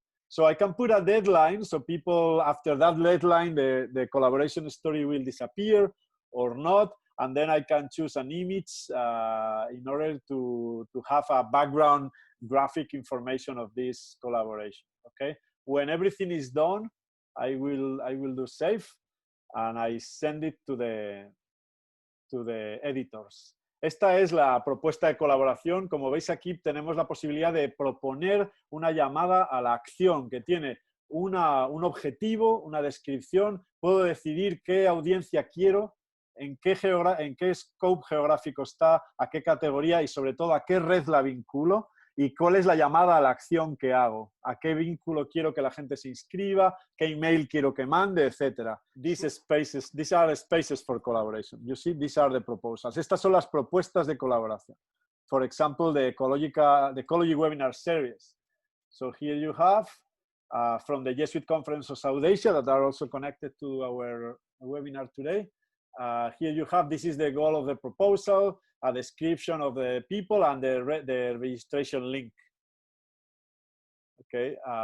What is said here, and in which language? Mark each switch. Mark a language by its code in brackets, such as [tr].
[en] So I can put a deadline, so people after that deadline, the collaboration story will disappear or not, and then I can choose an image in order to have a background graphic information of this collaboration. Okay, when everything is done, I will do save, and I send it to the editors. [es] Esta es la propuesta de colaboración. Como veis aquí, tenemos la posibilidad de proponer una llamada a la acción que tiene un objetivo, una descripción. Puedo decidir qué audiencia quiero, en qué scope geográfico está, a qué categoría y sobre todo a qué red la vinculo. Y cuál es la llamada a la acción que hago, a qué vínculo quiero que la gente se inscriba, qué email quiero que mande, etc. [en] These are spaces for collaboration. You see, these are the proposals. [es] Estas son las propuestas de colaboración. [en] For example, the Ecology Webinar Series. So here you have from the Jesuit Conference of South Asia that are also connected to our webinar today. Here you have, this is the goal of the proposal, a description of the people, and the registration link. Okay.